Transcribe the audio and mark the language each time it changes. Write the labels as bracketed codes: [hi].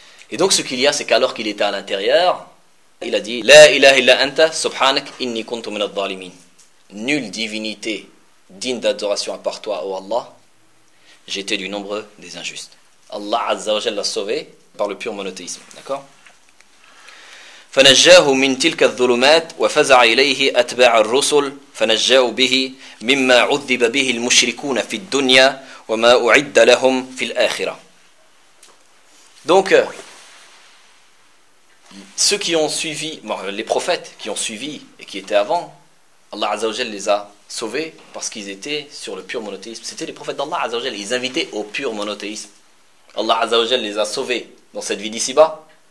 [fr] Et donc ce qu'il y a, c'est qu'alors qu'il était à l'intérieur, il a dit, [ar] La ilaha illa anta subhanak inni kuntu min adh-dhalimin. [fr] Nulle divinité digne d'adoration à part toi, oh Allah. J'étais du nombre des injustes. Allah Azza wa Jalla l'a sauvé par le pur monothéisme. D'accord ? [ar] فنجاه من تلك الظلمات وفزع إليه أتباع الرسل فنجاه به مما عذب به المشركون في الدنيا وما أعد لهم في الآخرة. [fr] Donc, ceux qui ont suivi, les prophètes qui ont suivi et qui étaient avant, Allah Azza wa Jalla les a sauvés parce qu'ils étaient sur le pur monothéisme. C'était les prophètes d'Allah Azza wa Jalla, ils invitaient au pur monothéisme. Allah Azza wa Jalla les a sauvés dans cette vie d'ici-bas.